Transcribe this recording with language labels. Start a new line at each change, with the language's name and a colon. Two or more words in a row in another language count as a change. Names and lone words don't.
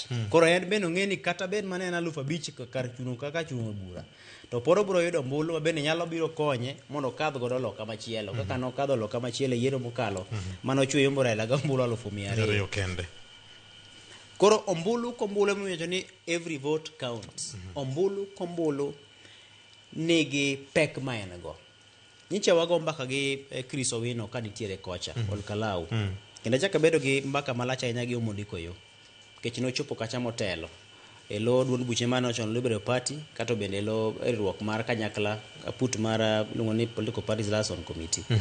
Luo (Kenya and Tanzania): koro en bende ong'eni kata bed mana en 5,000 kar chung'or bura to pod obiro yudo ombulu ma bende nyalo biro konye mondo kadh godo loka machielo kaka nokadho loka machielo yiero mokalo manochweyo Murela ga ombulu 200,000 kende. Koro ombulu kombulu miwacho ni
English: every vote counts.
Luo (Kenya and Tanzania): Ombulu kombulu nigi pek ma en go. Nyicha wago mbaka gi Chris Owino ka nitiere kocha Ol Kalou kendo chaka bedo gi mbaka malacha ahinya gi Omondi Koyo nikech nochopo kacha motelo e lo duond buche mane ochon Liberal Party kato bende lo riwruok mar kanyakla aput mar luongo ni Political Parties Liaison Committee